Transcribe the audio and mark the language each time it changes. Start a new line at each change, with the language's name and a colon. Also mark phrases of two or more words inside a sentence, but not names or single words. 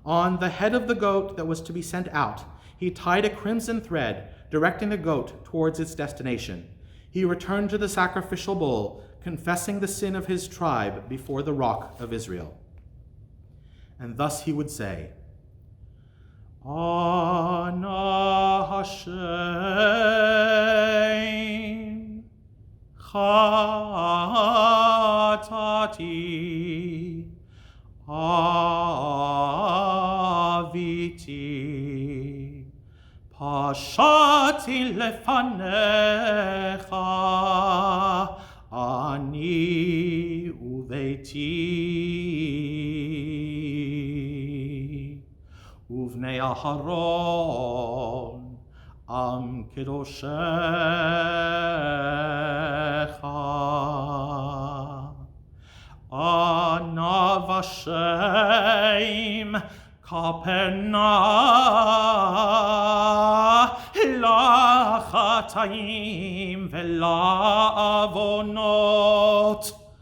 English: On the head of the goat that was to be sent out, he tied a crimson thread, directing the goat towards its destination. He returned to the sacrificial bull, confessing the sin of his tribe before the rock of Israel. And thus he would say,
Hebrew: אנא השם, חטאתי, עויתי, פשעתי לפניך, אני וביתי, ובני אהרן, עם קדושיך, אנא בשם, כפר נא, לחטאים, ולעונות,